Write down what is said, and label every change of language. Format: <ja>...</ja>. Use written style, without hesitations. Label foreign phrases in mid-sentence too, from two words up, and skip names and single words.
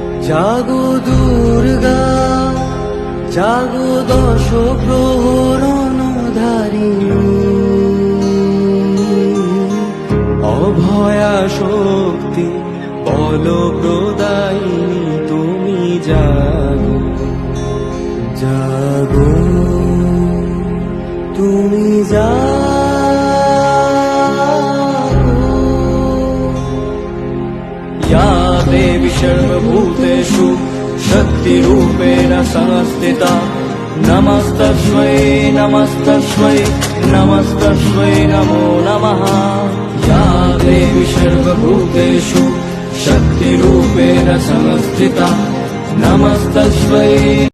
<bn>জাগো দুর্গা জাগো দশ প্রহরণধারিণী, অভয়া শক্তি বল প্রদায়িনী তুমি জাগো জাগো তুমি জাগো।</bn> <sa>या देवी सर्वभूतेषु शक्तिरूपेण संस्थिता नमस्तस्मै नमस्तस्मै नमस्तस्मै नमो नमः। या देवी सर्वभूतेषु शक्तिरूपेण संस्थिता नमस्तस्मै।</sa>